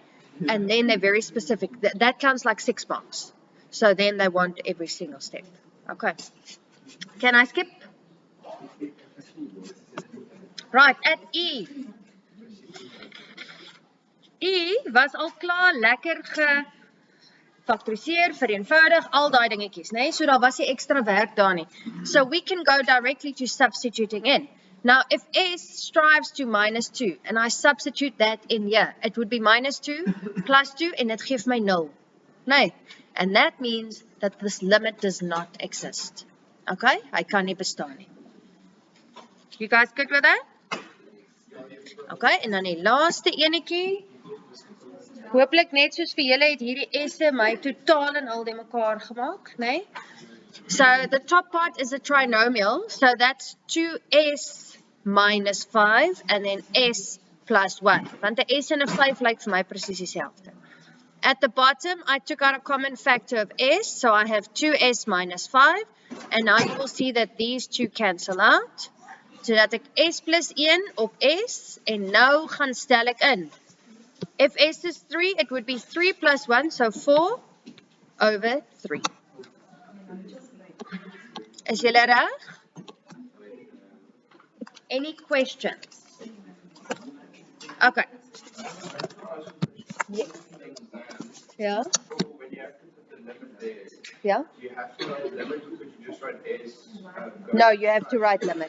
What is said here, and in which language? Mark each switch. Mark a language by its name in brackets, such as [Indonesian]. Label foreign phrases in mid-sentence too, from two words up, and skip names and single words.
[English] And then they're very specific. That counts like 6 marks. So then they want every single step. Okay. Can I skip? Right, at E. [Afrikaans] E was al klaar lekker gefaktoriseer, vereenvoudig, al daai dingetjies, né? So daar was nie ekstra werk daar nie. [English] So we can go directly to substituting in. Now, if S strives to minus 2, and I substitute that in here, it would be minus 2 plus 2, and it gives my 0. Nee, and that means that this limit does not exist. [Afrikaans] Okay, I kan nie bestaan nie. [English] You guys good with that? [Afrikaans] Okay, en dan die laaste enetjie. Hopelijk net soos vir julle het hierdie S'e my totaal en al die mekaar gemaak, né? [English] So the top part is a trinomial, so that's 2S minus 5 and then S plus 1. [Afrikaans] Want 'n S en 'n 5 lyk vir my presies dieselfde. [English] At the bottom, I took out a common factor of S, so I have 2S minus 5, and now you will see that these two cancel out. [Afrikaans] So dat ek S plus 1 op S, en nou gaan stel ek in. [English] If S is 3, it would be 3 plus 1, so 4 over 3. [Afrikaans] Is julle reg? [English] Any questions? Okay. Yes. Yeah. When you have to put the limit there, Yeah. you have to write limit, or could you just write S? No, you have to write limit.